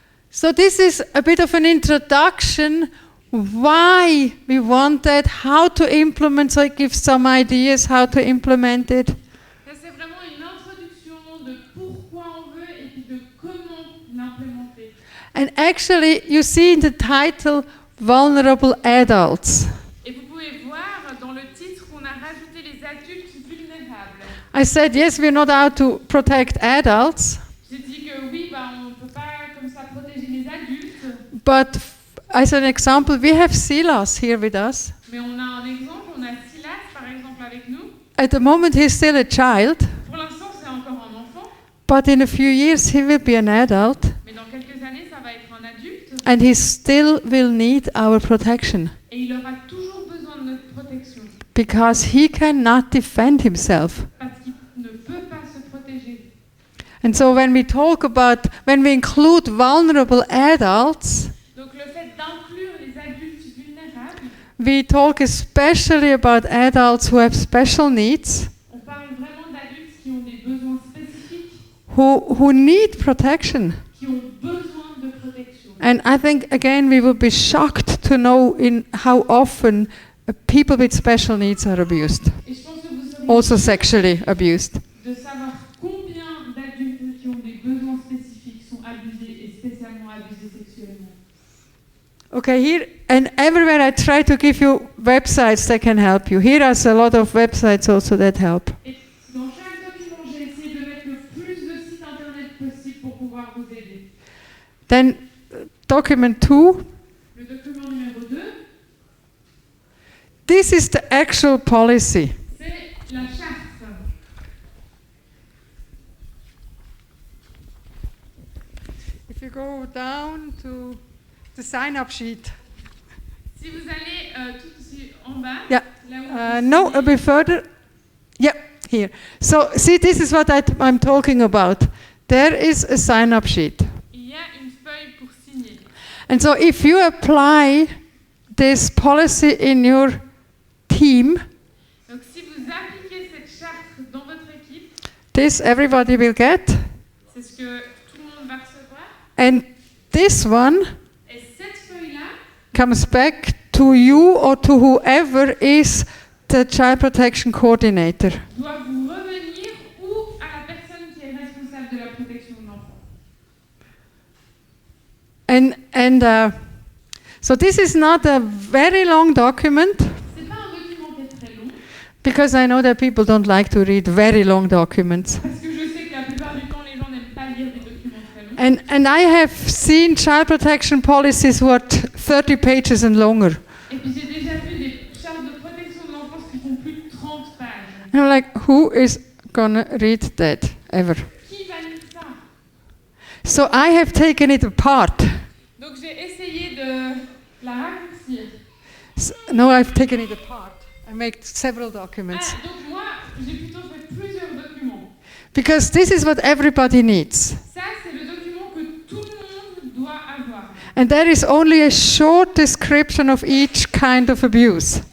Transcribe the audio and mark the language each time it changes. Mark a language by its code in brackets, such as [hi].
[en] So this is a bit of an introduction why we want that, how to implement, so it gives some ideas how to implement it. [fr] Ça c'est vraiment une introduction de pourquoi on veut et puis de comment l'implémenter. [en] And actually, you see in the title, vulnerable adults. [fr] Et vous pouvez voir dans le titre qu'on a rajouté les adultes vulnérables. [en] I said, yes, we're not out to protect adults, [fr] J'ai dit que oui, on ne peut pas comme ça protéger les adultes, [en] but as an example, we have Silas here with us. [fr] mais on a un exemple, on a Silas par exemple avec nous. [en] At the moment, he's still a child, [fr] Pour l'instant c'est encore un enfant, [en] but in a few years, he will be an adult, [fr] mais dans quelques années ça va être un adulte [en] and he still will need our protection [fr] et il aura toujours besoin de notre protection [en] because he cannot defend himself. [fr] parce qu'il ne peut pas se protéger. [en] And so when we include vulnerable adults, [fr] Donc le fait d'inclure les adultes vulnérables, [en] we talk especially about adults who have special needs, [fr] on parle vraiment d'adultes qui ont des besoins spécifiques, [en] who need protection. [fr] qui ont besoin de protection. [en] And I think, again, we will be shocked to know in how often people with special needs are abused, [fr] Et je pense que vous serez [en] also sexually abused. [fr] de savoir combien d'adultes qui ont des besoins spécifiques sont abusés et spécialement abusés sexuellement. [en] Okay, here and everywhere I try to give you websites that can help you. Here are a lot of websites also that help. [fr] Et dans chaque document, j'ai essayé de mettre le plus de sites internet possible pour pouvoir vous aider. [en] Then, document 2. [fr] Le document numéro 2, [en] This is the actual policy. [fr] c'est la charte. [en] If you go down to the sign-up sheet. [fr] Si vous allez tout ici en bas, [en] Yeah. [fr] là où [en] No, a bit further. Yeah, here. So, see, this is what I'm talking about. There is a sign-up sheet. [fr] il y a une feuille pour signer. [en] And so if you apply this policy in your team, [fr] Donc si vous appliquez cette charte dans votre équipe, [en] this everybody will get. [fr] c'est ce que tout le monde va recevoir. [en] And this one [fr] Et cette feuille-là [en] comes back to you or to whoever is the child protection coordinator. [fr] doit vous revenir ou à la personne qui est responsable de la protection de l'enfant. [en] And so this is not a very long document [fr] C'est pas un document qui est très long, [en] because I know that people don't like to read very long documents. [fr] parce que je sais que la plupart du temps, les gens n'aiment pas lire des documents très longs. [en] And I have seen child protection policies who are 30 pages and longer. [fr] Et puis j'ai déjà vu des chartes de protection de l'enfance qui font plus de 30 pages. [en] And I'm like, who is gonna read that ever? [fr] Qui va lire ça? [en] So I have taken it apart. [fr] Donc j'ai essayé de la raccourcir. [en] No, I've taken it apart. I make several documents. [fr] Ah, donc moi, j'ai plutôt fait plusieurs documents. [en] Because this is what everybody needs. [fr] Ça, c'est le document que tout le monde doit avoir. [en] And there is only a short description of each kind of abuse.